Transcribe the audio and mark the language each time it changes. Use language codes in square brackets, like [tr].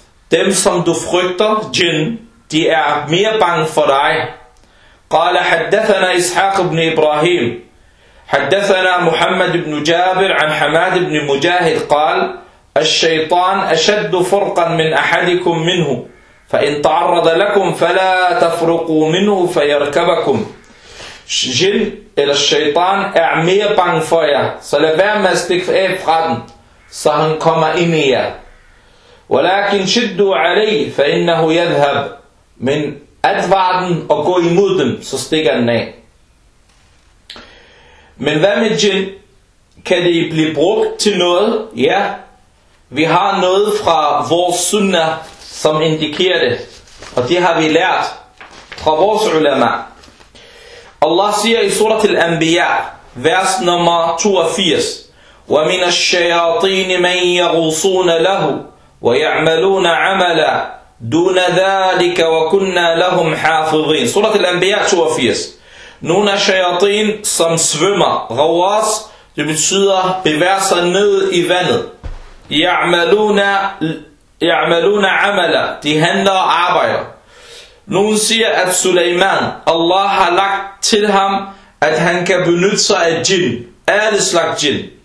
[da] dem som du frygter jinn de er mere bange for dig [ar] قال حدثنا إسحاق بن إبراهيم حدثنا محمد بن جابر عن حماد بن مجاهد قال الشيطان أشد فرقا من أحدكم منه فإن تعرض لكم فلا تفرقوا منه فيركبكم [da] jinn eller shaitan er mere bange for jer, så lad være med at stikke af fra den, så han kommer ind i jer. [ar] وَلَكِنْ شِدُّوا عَلَيْهِ فَإِنَّهُ يَذْهَبْ Men advar den og gå imod dem, så stikker den af. [da] Men hvad med jinn? Kan det blive brugt til noget? Ja, vi har noget fra vores sunnah, som indikerer det. Og det har vi lært fra vores ulema. Allah siger i surat al-Anbiya, vers nummer 82, [ar] وَمِنَ الشَّيَاطِينِ مَنْ يَغُصُونَ لَهُ وَيَعْمَلُونَ عَمَلًا دُونَ ذَلِكَ وَكُنَّا لَهُمْ حَافِظِينَ [da] Surat al-Anbiya 82. Nogle af shayatin, som svømmer, gawas, det betyder, bevæger sig ned i vandet. [ar] يَعْمَلُونَ عَمَلًا [da] De handler og arbejder. Nogen siger, at Suleiman, Allah har lagt til ham, at han kan benytte sig af jinn, alle slags jinn.